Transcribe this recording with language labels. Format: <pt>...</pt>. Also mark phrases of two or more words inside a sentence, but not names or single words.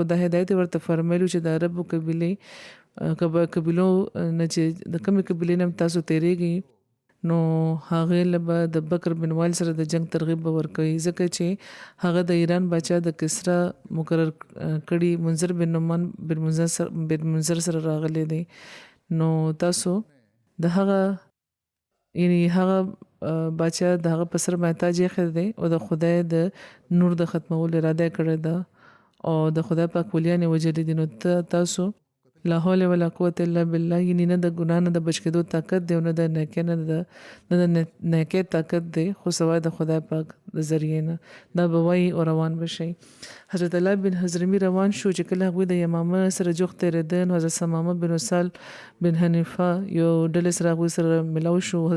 <ps>دا هدایت ورته فرمایلو چې د عربو قبیلو نه چې د کومې قبیلې نه تاسو تېرېږئ نو هغې له به د بکر بن وائل سره د جنگ ترغیب به ورکوي ځکه چې هغه د ایران باچا د کسرا مقرر کړي منذر بن نعمان بن منذر سره راغلی دی. نو تاسو د هغه یعنی هغه باچا د هغه په سر باندې تاج ایښی دی او د خدای د نور د ختمولو اراده یې کړې ده او د خدای پاک ولیان یې وژلي دي. نو تاسو</ps> <ar>لا حول ولا قوت الا بالله</ar> <ps>یعنی نه د ګناه نه د بچ کېدو طاقت دی او نه د نیکۍ نه د نیکۍ طاقت دی خو سوای د خدای پاک د ذریعې نه دا به وایي او روان به شئ. حضرت الله بن حضرمي روان شو چې کله هغوی د یمامه سره جوخت تېرېده نو حضرت ثمامه بن وسال بن حنیفه یو ډلې سره هغوی سره ملاو شو.</ps>